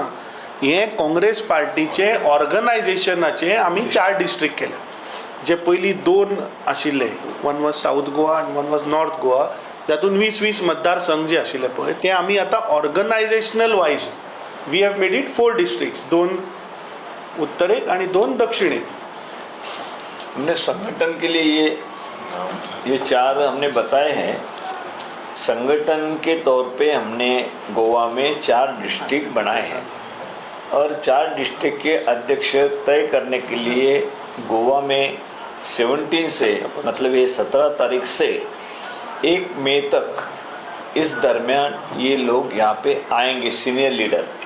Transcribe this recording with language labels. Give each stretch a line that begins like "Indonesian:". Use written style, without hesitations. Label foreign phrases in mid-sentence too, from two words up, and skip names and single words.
Konkani: हे काँग्रेस पार्टीचे ऑर्गनायझेशनाचे आमी 4 डिस्ट्रिक्ट केले. जे पयलीं 2 आशिल्ले,
English: one was South Goa
Konkani: आनी
English: one was North Goa,
Konkani: जातून 20-20 मतदारसंघ जे आशिल्ले पळय ते आमी आतां
English: organizational wise we have made it 4 districts,
Konkani: 2 उत्तरेक आणि 2 दक्षिणेक.
Hindi: हमने संगठन के लिए ये 4 हमने बताए हैं. संगठन के तौर पे हमने गोवा में 4 डिस्ट्रिक्ट बनाए हैं और 4 डिस्ट्रिक्ट के अध्यक्ष तय करने के लिए गोवा में 17 से मतलब ये 17 तारीख से 1 मई तक इस दरमियान ये लोग यहाँ पे आएंगे
English: senior leader.